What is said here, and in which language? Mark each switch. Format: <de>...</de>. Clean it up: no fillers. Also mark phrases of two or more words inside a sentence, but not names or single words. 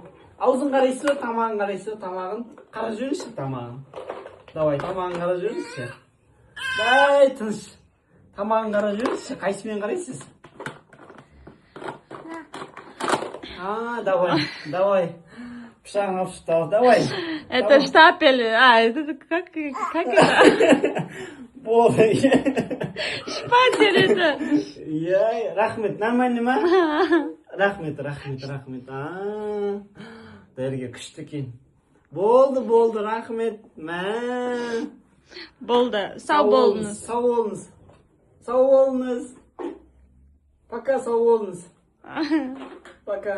<kk>Аузын қарайсыз ба, тамағын қарайсыз ба, тамағын? Қара жүріңізші, тамағын. Давай, тамағын қара жүріңізші. Дай, тыныш. Тамағын қара жүріңізші, қайсымен қарайсыз? Давай. Пышағын алып шықты, давай.</kk> <ru>Это штапель, это как это?</ru> <kk>Болды.</kk> <ru>Шпатель это.</ru> <kk>Рахмет, нормально ма? Рахмет. Дәрігер күшті екен. Болды, рахмет. Болды, сау болыңыз. Сау болыңыз. Пока сау болыңыз.</kk>